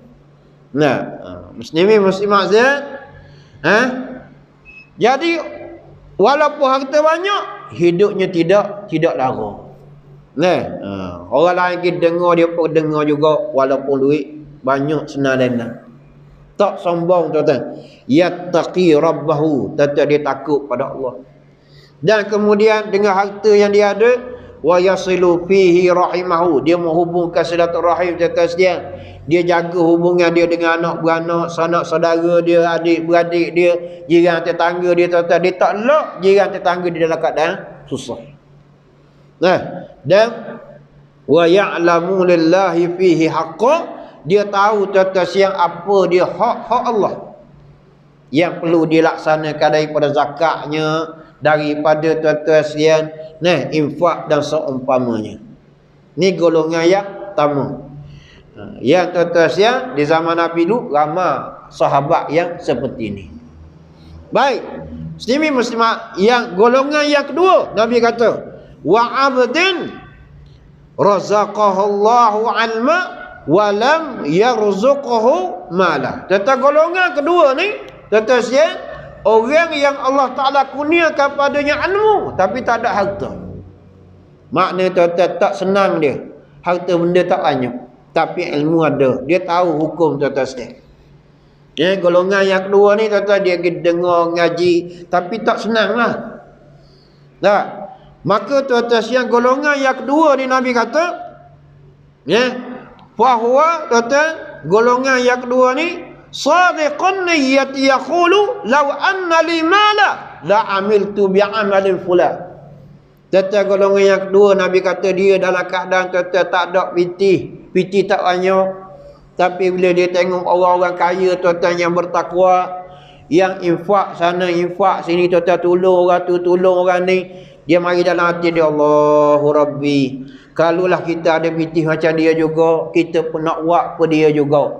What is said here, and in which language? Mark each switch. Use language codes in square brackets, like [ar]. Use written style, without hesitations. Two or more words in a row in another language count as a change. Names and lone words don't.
[ms] Nah, muslimin muslimat sekalian, jadi walaupun harta banyak, hidupnya tidak lara. Nah, orang lain kita dengar, dia pun dengar juga walaupun duit banyak senang danang. Tak sombong tuan-tuan. [ar] يتقي ربه, [ms] tuan-tuan dia takut pada Allah. Dan kemudian dengan harta yang dia ada, [ar] ويصل فيه رحمه, [ms] dia menghubungkan silaturahim tuan-tuan sekalian. Dia jaga hubungan dia dengan anak beranak, sanak saudara dia, adik beradik dia, jiran tetangga dia tuan-tuan. Dia tak lok jiran tetangga dia dalam keadaan susah. Nah, dan [ar] ويعلم لله فيه حقا, [ms] dia tahu tuan-tuan siang apa dia hak Allah yang perlu dilaksanakan daripada zakatnya, daripada tuan-tuan siang, nah, infak dan seumpamanya. Ni golongan yang pertama. Yang tuan-tuan siang, di zaman Nabi dulu ramai sahabat yang seperti ini. Baik, muslimin muslimat, yang golongan yang kedua, Nabi kata, [ar] وعبد رزقه الله علما ولم يرزقه مالا. [ms] Tentang golongan kedua ni, tuan-tuan siang, orang yang Allah Ta'ala kurniakan padanya ilmu tapi tak ada harta. Maknanya tuan-tuan tak senang dia, harta benda tak banyak, tapi ilmu ada. Dia tahu hukum tuan-tuan sekalian. Golongan yang kedua ni tuan-tuan, dia dengar ngaji tapi tak senang lah. Nah, maka tuan-tuan sekalian, golongan yang kedua ni Nabi kata, fahuwa, tuan-tuan, golongan yang kedua ni [ar] صادق النية يقول لو أن لي مالا لعملت بعمل فلان. [ms] Tuan-tuan, golongan yang kedua Nabi kata dia dalam keadaan tuan-tuan tak ada piti tak banyak, tapi bila dia tengok orang-orang kaya tuan-tuan yang bertakwa, yang infak sana infak sini, tuan-tuan tolong orang tu tolong orang ni, dia mari dalam hati dia, [ar] الله ربي, [ms] kalulah kita ada piti macam dia juga, kita pun nak buat apa dia juga.